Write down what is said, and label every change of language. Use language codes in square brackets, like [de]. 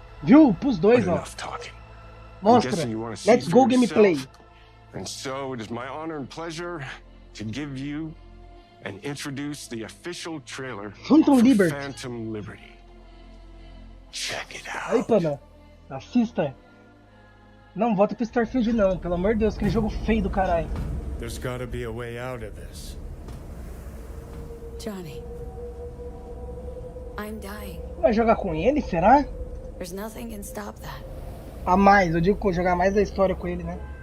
[pt] Viu? Pros dois, ó. Mostra. [en] Let's go gameplay. And so it is my honor and pleasure to give you and introduce the official trailer for Phantom Liberty. Check it out. [pt] Aí, pana. Assista. Não, volta pro Starfield não, pelo amor de Deus, aquele jogo feio do caralho. [en] There's gotta be a way out of this. Johnny, I'm dying. [pt] Vai jogar com ele, será? [en] There's nothing can stop that. [pt] A mais, eu digo jogar mais da história com ele, né?